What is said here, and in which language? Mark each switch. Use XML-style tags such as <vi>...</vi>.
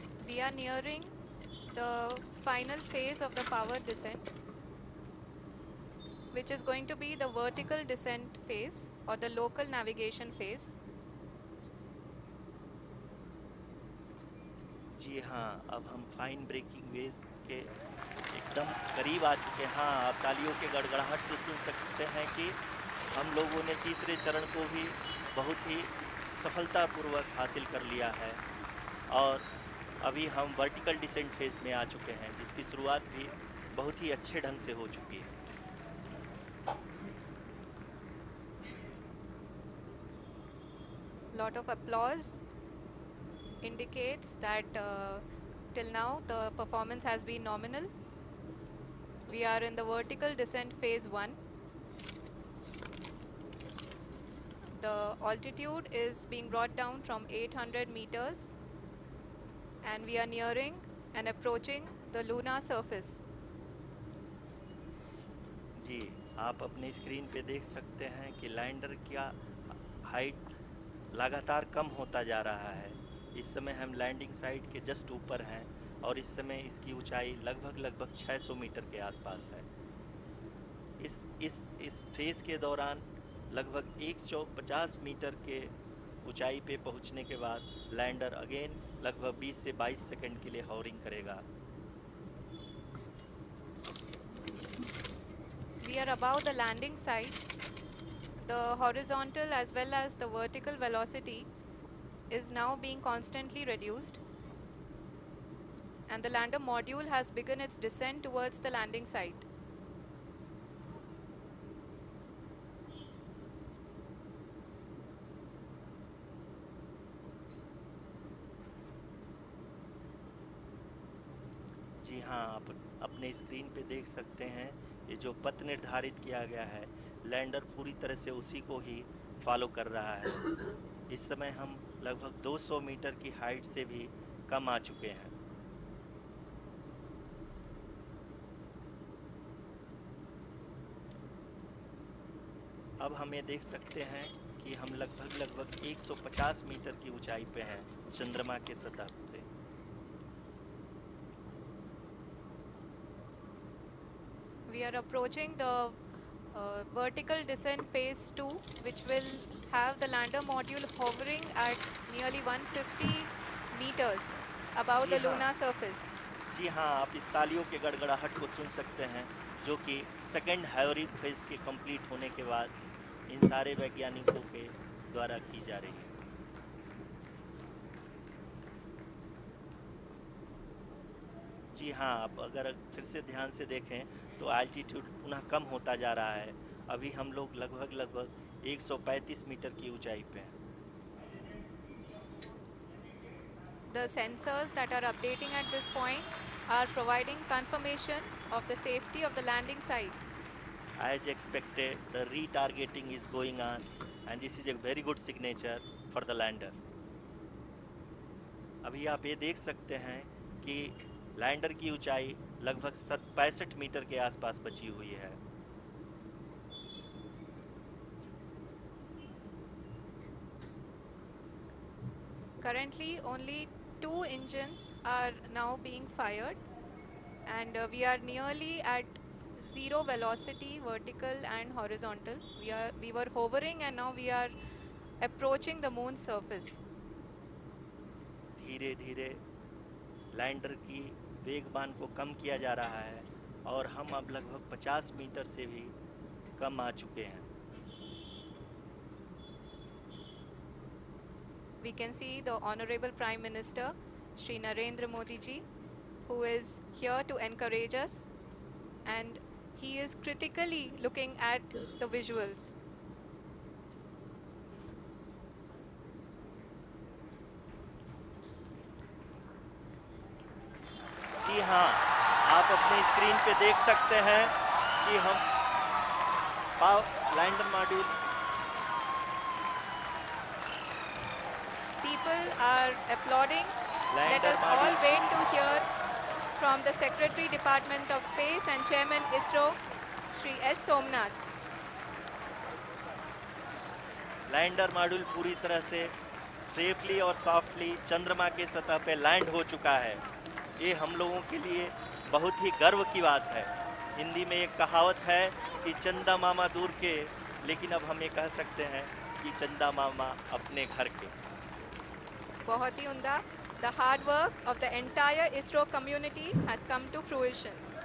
<en>We are nearing the final phase of the power descent, which is going to be the vertical descent phase or the local navigation phase.</en> <hi>जी हाँ, अब हम fine breaking waves के एकदम करीब आ चुके हैं। हाँ, आप तालियों के गड़गड़ाहट से सुन सकते हैं कि हम लोगों ने तीसरे चरण को भी बहुत ही सफलतापूर्वक हासिल कर लिया है और अभी हम वर्टिकल डिसेंट फेज में आ चुके हैं, जिसकी शुरुआत भी बहुत ही अच्छे ढंग से हो चुकी है।</hi> <en>Lot of applause indicates that till now the performance has been nominal. We are in the vertical descent phase 1. The altitude is being brought down from 800 meters, and we are nearing and approaching the lunar surface.</en> <hi>जी, आप अपनी screen पे देख सकते हैं कि lander का height लगातार कम होता जा रहा है। इस समय हम लैंडिंग साइट के जस्ट ऊपर हैं और इस समय इसकी ऊंचाई लगभग 600 मीटर के आसपास है। इस फेज के दौरान लगभग 150 मीटर के ऊंचाई पे पहुंचने के बाद लैंडर अगेन लगभग 20 से 22 सेकंड के लिए हॉवरिंग करेगा।</hi> <en>We are above the landing site. The horizontal as well as the vertical velocity is now being constantly reduced, and the lander module has begun its descent towards the landing site.</en> <hi>जी हाँ, आप अपने screen पे देख सकते हैं ये जो पथ निर्धारित किया गया है, लैंडर पूरी तरह से उसी को ही फॉलो कर रहा है। इस समय हम लगभग 200 मीटर की हाइट से भी कम आ चुके हैं। अब हम ये देख सकते हैं कि हम लगभग 150 मीटर की ऊंचाई पे हैं चंद्रमा के सतह से।</hi> <en>We are approaching the vertical descent phase 2, which will have the lander module hovering at nearly 150 meters above</en> <hi>ji</hi> <en>the</en> <hi>हाँ,</hi> <en>lunar surface.</en> <hi>जी हाँ, आप इस तालियों के गड़गड़ाहट को सुन सकते हैं, जो कि सेकंड हाइवरिंग फेज के कंप्लीट होने के बाद इन सारे वैज्ञानिकों के द्वारा की जा रही है। जी हाँ, आप अगर फिर से ध्यान से देखें तो एल्टीट्यूड पुनः कम होता जा रहा है। अभी हम लोग लगभग 135 मीटर की ऊंचाई पे हैं।</hi> <en>The sensors that are updating at this point are providing confirmation of the safety of the landing site. As expected, the retargeting is going on and this is a very good signature for the lander.</en> <hi>अभी आप ये देख सकते हैं कि lander की ऊंचाई लगभग 65 मीटर के आसपास बची हुई है।</hi> <en>Currently, only 2 engines are now being fired, and we are nearly at zero velocity, vertical and horizontal. We were hovering, and now we are approaching the moon's surface.</en> <hi>धीरे धीरे लैंडर की वेगबान को कम किया जा रहा है और हम अब लगभग 50 मीटर से भी कम आ चुके हैं.</hi> <en>We can see the Honorable Prime Minister, Shri Narendra Modi ji, who is here to encourage us, and he is critically looking at the visuals.</en> <hi>जी हाँ, आप अपने स्क्रीन पे देख सकते हैं कि हम lander module.</hi> <en>People are applauding. Let</en> <hi>lander</hi> <en>us all</en> <hi>module</hi> <en>wait to hear from the Secretary Department of Space and Chairman ISRO, Shri S. Somnath.</en> <hi>Lander module पूरी तरह से सेफली और सॉफ्टली चंद्रमा के सतह पे लैंड हो चुका है. ये हम लोगों के लिए बहुत ही गर्व की बात है. हिंदी में एक कहावत है कि चंदा मामा दूर के, लेकिन अब हम ये कह सकते हैं कि चंदा मामा अपने घर के. बहुत ही उम्दा.</hi> <en>The hard work of the entire ISRO community has come to fruition.</en>